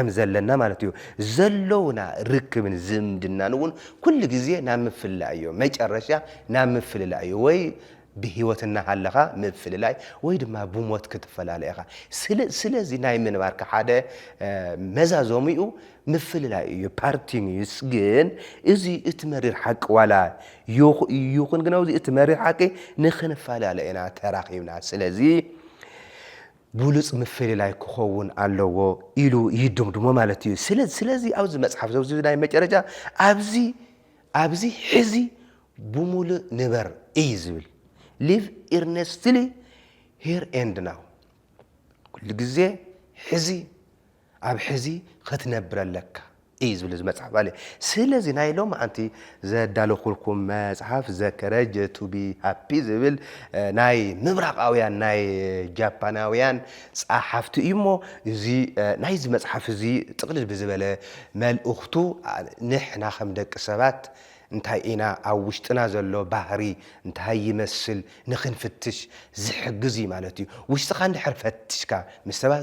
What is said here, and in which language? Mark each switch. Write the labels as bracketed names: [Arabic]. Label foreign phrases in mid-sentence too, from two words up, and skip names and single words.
[Tigrinya] ዘለና ማለት እዩ ዘለውና ርክብን ዝምድናን እውን ኩሉ ግዜ ናብ ምፍልላይ እዩ መጨረሻ ናብ ምፍልላይ እዩ ወይ ብህይወትና ሃለኻ ምፍልላይ ወይ ድማ ብሞት ክትፈላለየኻ ስለዚ ናይ ምንባርካ ሓደ መዛዞሚኡ ምፍልላይ እዩ ፓርቲኒስ ግን እዚ እትመሪር ሓቂ ዋላ ይኹን ግን እዚ እትመሪር ሓቂ ንኽንፈላለየና ተራኺብና ስለዚ ብሉጽ ምፍልላይ ክኸውን ኣለዎ ኢሉ ይድምድሞ ማለት እዩ ስለዚ ኣብዚ መጽሓፍ እዚ ናይ መጨረሻ ኣብዚ ሕዚ ብሙሉእ ንበር እዩ ዝብል [English] live earnestly here and now [Tigrinya] كل ግዜ ሕዚ ኣብ ሕዚ ክትነብር ኣለካ እዩ ዝብል መጽሓፍ አለ ስለዚ ናይ ሎም ኣንቲ ዘዳለኹልኩም መጽሓፍ ዘከረጅ [English] to be happy [Tigrinya] ዝብል ናይ ምብራቃውያን ናይ ጃፓናውያን ጸሓፍቲ እሞ እዚ ናይ እዚ መጽሓፍ እዚ ጥቅልል ብዝበለ መልእኽቱ ንሕና ከም ደቂ ሰባት እንታይ ኢና ኣብ ውሽጥና ዘሎ ባህሪ እንታይ ይመስል ንኽንፍትሽ ዝሕግዝ ማለት እዩ ውሽጥኻ እንድሕር ፈትሽካ ምስ ሰባት